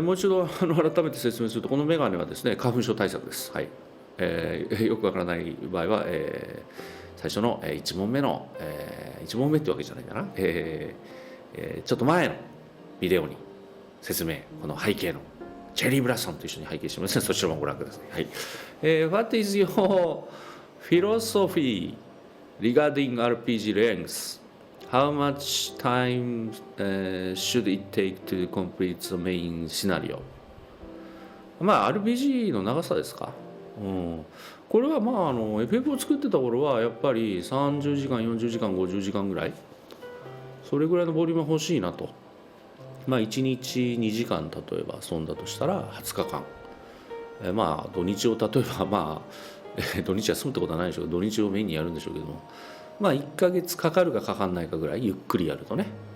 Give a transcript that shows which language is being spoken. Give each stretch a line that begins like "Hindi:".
Japanese: もう一度改めて説明すると、このメガネはですね、花粉症対策です。はい。よくわからない場合は、最初の1問目の、1問目ってわけじゃないかな、ちょっと前のビデオに説明、この背景のチェリー・ブラッソンと一緒に拝見してますので、そちらもご覧ください。はい。
English: What is your philosophy regarding RPG length? How much time should it take to complete the main scenario?
Japanese: RPG の長さですか。これはFF を作ってた頃はやっぱり30時間40時間50時間ぐらい、それぐらいのボリュームが欲しいなと。 1日2時間例えば遊んだとしたら20日間、土日を例えば土日休むってことはないでしょうけど、土日をメインにやるんでしょうけども、1ヶ月かかるかかかんないかぐらいゆっくりやるとね。